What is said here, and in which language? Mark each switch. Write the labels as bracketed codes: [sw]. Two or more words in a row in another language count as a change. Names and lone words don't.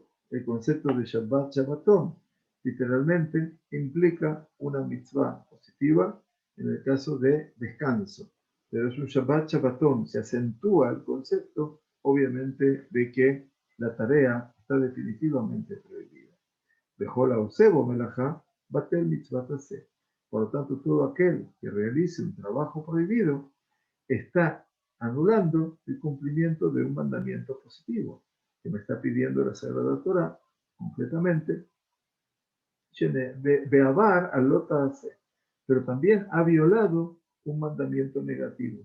[es] El concepto de [he] שבת שבתון [es] literalmente implica una mitzvah positiva en el caso de descanso. Pero es un [he] שבת שבתון, [es] se acentúa el concepto, obviamente, de que la tarea está definitivamente prohibida. [he] בכל העושה בו מלאכה בטל מצות עשה. [es] Por lo tanto, todo aquel que realice un trabajo prohibido está anulando el cumplimiento de un mandamiento positivo que me está pidiendo la Sagrada Torá, concretamente, [he] ועבר על לא תעשה, [es] pero también ha violado un mandamiento negativo.